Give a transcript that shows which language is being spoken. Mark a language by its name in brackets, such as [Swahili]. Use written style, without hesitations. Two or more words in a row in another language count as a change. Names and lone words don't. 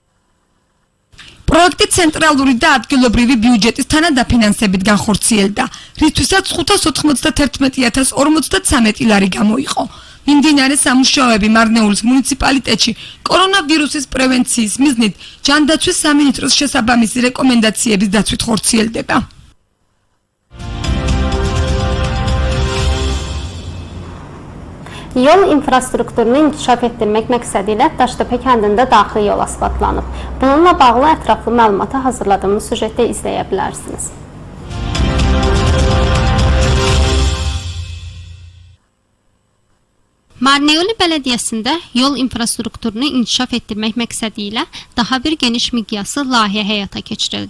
[Georgian] პროექტი ცენტრალური და ადგილობრივი ბიუჯეტის თანადაფინანსებით განხორციელდა. რითვისაც 591.053 ლარი გამოიყო. მიმდინარე სამუშაოები მარნეულის მუნიციპალიტეტში კორონავირუსის პრევენციის მიზნით ჯანდაცვის სამინისტროს შესაბამისი რეკომენდაციების დაცვით ხორციელდება. [Azerbaijani] Yol infrastrukturunu inkişaf etdirmək məqsədilə Daştepe kəndində daxili yol asfaltlanıb. Bununla bağlı ətraflı məlumatı hazırladığımız süjetdə izləyə bilərsiniz. Marnეული Belediyəsində yol infrastrukturunu inkişaf etdirmək məqsədi ilə daha bir geniş miqyaslı layihə həyata keçirildi.